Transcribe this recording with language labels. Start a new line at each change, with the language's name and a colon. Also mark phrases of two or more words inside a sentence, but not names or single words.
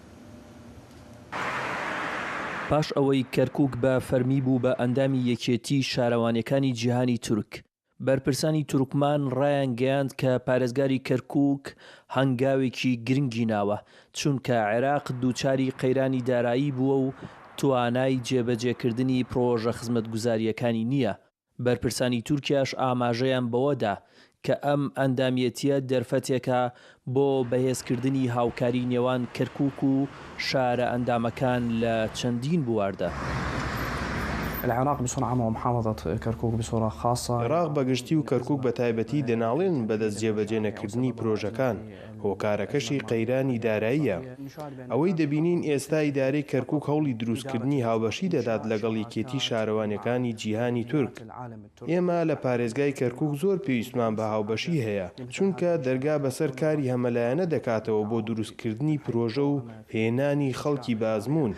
Central Kurdish: پاش ئەوەی کەرکووک بە فەرمی بوو بە ئەندامی یەکێتی شارەوانیەکانی جیهانی تورک، بەرپرسانی تورکمان ڕایان گەیاند کە پارێزگاری کەرکووک هەنگاوێکی گرنگی ناوە چونکە عێراق دووچاری قەیرانی دارایی بووە و توانای جێبەجێکردنی پرۆژە خزمەتگوزاریەکانی نییە. بەرپرسانی تورکیاش ئاماژەیان بەوەدا کە ئەم ئەندامیەتیە دەرفەتێکە بۆ بەهێزکردنی هاوکاری نێوان کەرکووک و شارە ئەندامەکان لە چەندین بواردا.
Arabic: العراق بصورة عامة ومحافظة كركوك بصورة خاصة.
Central Kurdish: عراق بەگشتی و کەرکووک بە تایبەتی دەناڵێن بەدەست جێبەجێنەکردنی پرۆژەکان هۆکارەکەشی قەیرانی داراییە. ئەوەی دەبینین ئێستا ئیدارەی کەرکووک هەوڵی دروستکردنی هاوبەشی دەدات لەگەڵ یەکێتی شارەوانیەکانی جیهانی تورک. ئێمە لە پارێزگای کەرکووک زۆر پێویستمان بە هاوبەشی هەیە چونکە دەرگا بەسەر کاری هەمەلایەنە دەکاتەوە بۆ دروستکردنی پرۆژە و هێنانی خەڵکی بازمون.